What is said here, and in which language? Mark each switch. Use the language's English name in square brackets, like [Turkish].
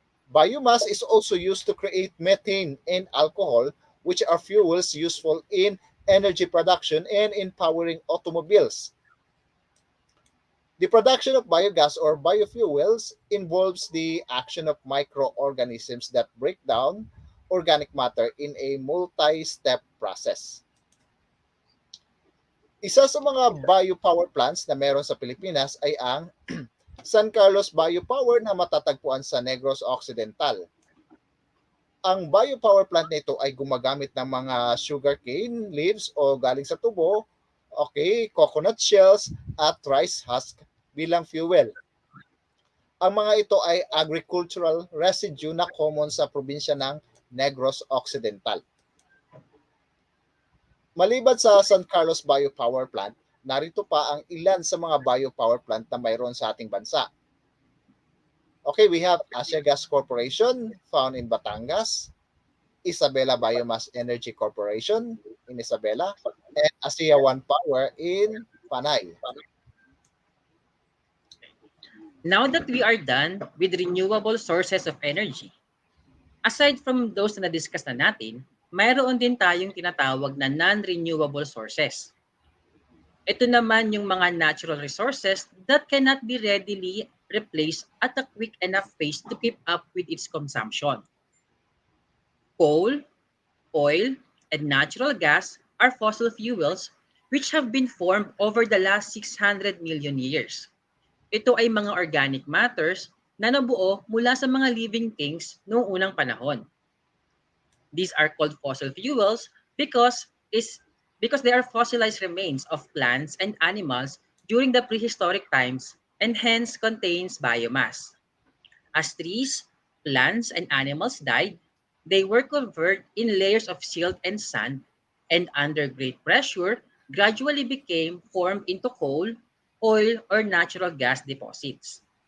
[English] Biomass is also used to create methane and alcohol, which are fuels useful in energy production and in powering automobiles. The production of biogas or biofuels involves the action of microorganisms that break down organic matter in a multi-step process. [Filipino] Isa sa mga biopower plants na meron sa Pilipinas ay ang San Carlos Biopower na matatagpuan sa Negros Occidental. Ang biopower plant nito ay gumagamit ng mga sugarcane leaves o galing sa tubo, okay, coconut shells at rice husk bilang fuel. Ang mga ito ay agricultural residue na common sa probinsya ng Negros Occidental. Maliban sa San Carlos Biopower Plant, narito pa ang ilan sa mga biopower plant na mayroon sa ating bansa. [English] Okay, we have Asia Gas Corporation found in Batangas, Isabela Biomass Energy Corporation in Isabela, and ASEA One Power in Panay. Now that we are done with renewable sources of energy, aside from those [Filipino] na na-discuss na natin, mayroon din tayong tinatawag na [English] non-renewable sources. [Filipino] Ito naman yung mga [English] natural resources that cannot be readily replaced at a quick enough pace to keep up with its consumption. Coal, oil, and natural gas are fossil fuels which have been formed over the last 600 million years. [Filipino] Ito ay mga organic matters na nabuo mula sa mga living things noong unang panahon. [English] These are called fossil fuels because they are fossilized remains of plants and animals during the prehistoric times and hence contains biomass. As trees, plants, and animals died, they were covered in layers of silt and sand and under great pressure gradually became formed into coal, oil, or natural gas deposits.